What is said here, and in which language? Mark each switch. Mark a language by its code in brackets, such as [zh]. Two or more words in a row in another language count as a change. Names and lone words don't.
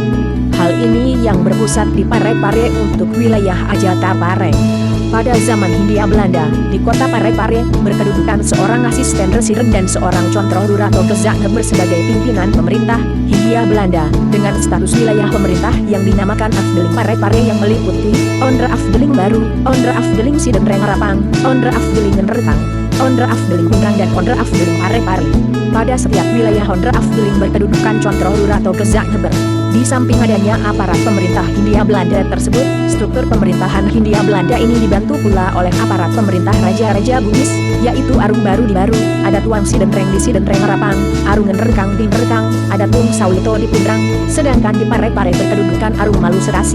[id] Hal ini yang berpusat di Parepare untuk wilayah Ajata Pare. Pada zaman Hindia Belanda, di kota Parepare berkedudukan seorang asisten residen dan seorang control Rurato Kezakngeber sebagai pimpinan pemerintah Hindia Belanda, dengan status wilayah pemerintah yang dinamakan Afdeling Parepare yang meliputi Onder Afdeling Baru, Onder Afdeling Sidenreng Rapang, Onder Afdeling Ngeretang, Onder Afdeling Kundrang dan Onder Afdeling Parepare. Pada setiap wilayah Onder Afdeling berkedudukan control Rurato Kezakngeber. Di samping adanya aparat pemerintah Hindia Belanda tersebut, struktur pemerintahan Hindia Belanda ini dibantu pula oleh aparat pemerintah Raja-Raja Bugis, yaitu Arung Baru di Baru, ada Tuang Sidenreng di Sidenreng Rapang, Arung Ngerekang di Ngerekang, ada Tung Sawito di Pundrang, sedangkan di Parepare berkedudukan Arung Malu Serasi.